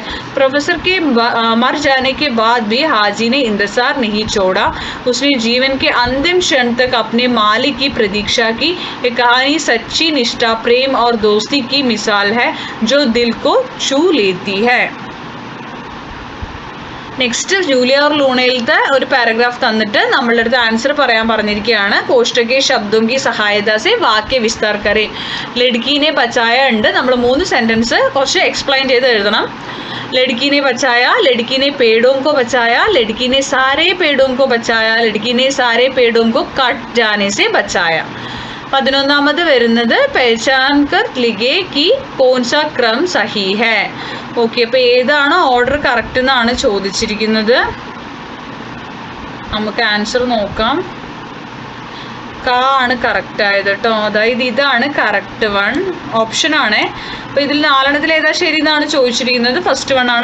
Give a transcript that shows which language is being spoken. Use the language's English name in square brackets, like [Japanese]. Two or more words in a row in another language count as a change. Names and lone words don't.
[Hindi] प्रोफेसर के मर जाने के बाद भी हाजी ने इंतजार नहीं छोड़ा. उसने जीवन के अंतिम क्षण तक अपने मालिक की प्रतीक्षा की. ये कहानी सच्ची निष्ठा, प्रेम और दोस्ती की मिसाल है जो दिल को छू लेती है. [Malayalam] നെക്സ്റ്റ് ജൂലിയ ഓർ ലൂണയിലത്തെ ഒരു പാരഗ്രാഫ് തന്നിട്ട് നമ്മളുടെ അടുത്ത് ആൻസർ പറയാൻ പറഞ്ഞിരിക്കുകയാണ്. [Hindi] कोष्ठक के शब्द की सहायता से वाक्य विस्तार करे. लड़की ने बचाया ഉണ്ട്. [Malayalam] നമ്മൾ 3 സെന്റൻസ് കുറച്ച് എക്സ്പ്ലെയിൻ ചെയ്ത് എഴുതണം. [Hindi] लड़की ने बचाया, लड़की ने पेड़ों को बचाया, लड़की ने सारे पेड़ों को बचाया, लड़की ने सारे पेड़ों को कट जाने से बचाया. [Malayalam] 11ാമത് വരുന്നത് [Hindi] पहचान कर लिखे कि कौन सा क्रम सही है. [Malayalam] ഓക്കെ, അപ്പോൾ ഏതാണ് [English] order correct [Malayalam] എന്നാണ് ചോദിച്ചിരിക്കുന്നത്. നമുക്ക് ആൻസർ നോക്കാം. ആണ് കറക്റ്റ് ആയത് കേട്ടോ. അതായത് ഇതാണ് [English] correct one option [Malayalam] ആണ്. അപ്പോൾ ഇതിൽ 4 ഏതാ ശരി എന്നാണ് ചോദിച്ചിരിക്കുന്നത്.